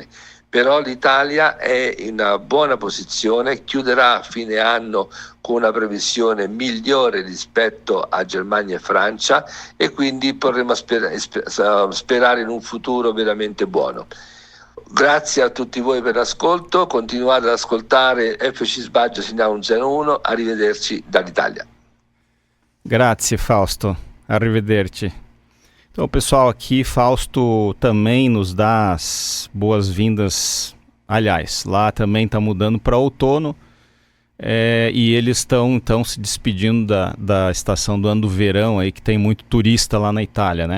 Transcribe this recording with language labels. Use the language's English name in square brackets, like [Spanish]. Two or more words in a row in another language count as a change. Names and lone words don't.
[Italian] Però l'Italia è in una buona posizione, chiuderà a fine anno con una previsione migliore rispetto a Germania e Francia e quindi potremo sperare in un futuro veramente buono. Grazie a tutti voi per l'ascolto, continuate ad ascoltare FC Sbaggio Sinau 101, arrivederci dall'Italia. Grazie Fausto, arrivederci. [Portuguese] Então pessoal, aqui Fausto também nos dá as boas-vindas Aliás, lá também está mudando para outono, e eles estão se despedindo da estação do ano do verão, aí, que tem muito turista lá na Itália, né?